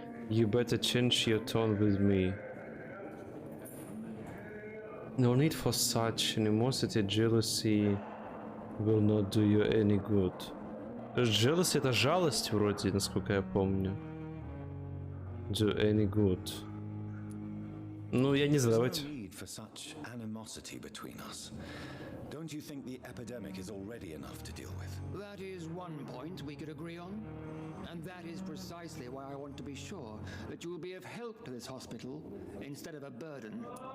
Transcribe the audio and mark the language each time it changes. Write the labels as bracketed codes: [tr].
[en] You better change your tone with me. No need for such animosity, jealousy will not do you any good. [ru] Jealousy — это жалость вроде, насколько я помню. [en] Do any good. [ru] Ну, я не знаю, давайте. [en] For such animosity between us. Don't you think the epidemic is already enough to deal with? That is one point we could agree on. And that is precisely why I want to be sure that you will be of help to this hospital instead of a burden.